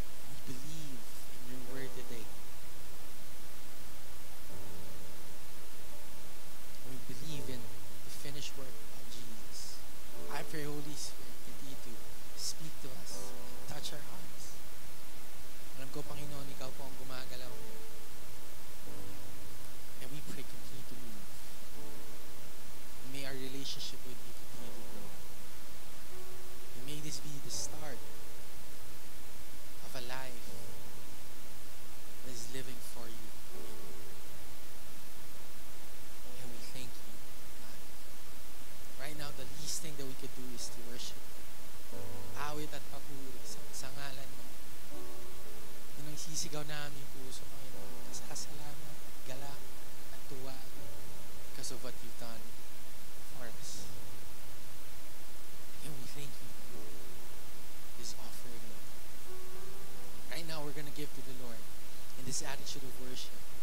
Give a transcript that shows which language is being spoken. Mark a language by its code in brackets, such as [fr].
[en] We believe in your word today. We believe in the finished work of Jesus. I pray, Holy Spirit, continue to speak to us, touch our hearts. [tl] Alam ko, Panginoon, ikaw po ang gumagalaw. [en] And we pray, continue to move. And may our relationship with you continue to grow. And may this be the start of a life that is living for you. And we thank you, God. Right now, the least thing that we could do is to worship you. [tl] Awit at papuri sa ngalan mo. Yun ang sisigaw namin puso, Panginoon. Kasasalamat, galak, at tuwa [en] because of what you've done for us. And we thank you for this offering, Lord. Right now, we're going to give to the Lord in this attitude of worship.